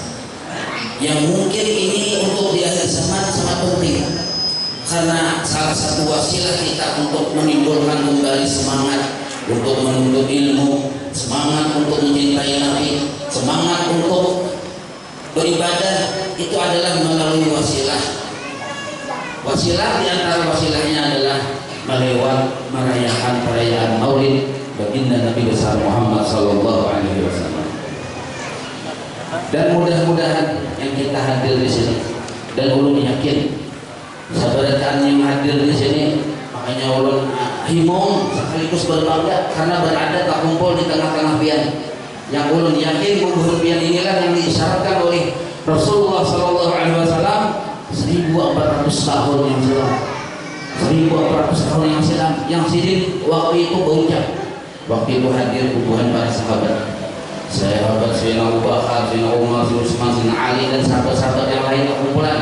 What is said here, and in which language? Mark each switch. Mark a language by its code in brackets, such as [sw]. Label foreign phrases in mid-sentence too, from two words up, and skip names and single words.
[id] yang mungkin ini untuk di akhir zaman sangat penting, karena salah satu wasilah kita untuk menimbulkan kembali semangat untuk menuntut ilmu, semangat untuk mencintai Nabi, semangat untuk beribadah, itu adalah melalui wasilah Wasilah di antara wasilahnya adalah melewat merayakan perayaan Maulid baginda Nabi besar Muhammad [ar] صلى الله عليه وسلم. [bjn] Dan mudah-mudahan yang kita hadir di sini dan ulun yakin sabaratan yang hadir di sini, makanya ulun himung sekaligus berbangga karena berada tak kumpul di tengah-tengah pian. [id] Yang ulun yakin gugur pian inilah yang diisyaratkan oleh Rasulullah [ar] صلى الله عليه وسلم [id] 1400 tahun yang silam. 1400 tahun yang silam, yang sidin waktu itu berucap, waktu itu hadir hubungan para sahabat, sahabat Sayyidina Abu Bakar, Sayyidina Umar, Sayyidina Utsman, Sayyidina Ali dan sahabat-sahabat yang lain kumpulan.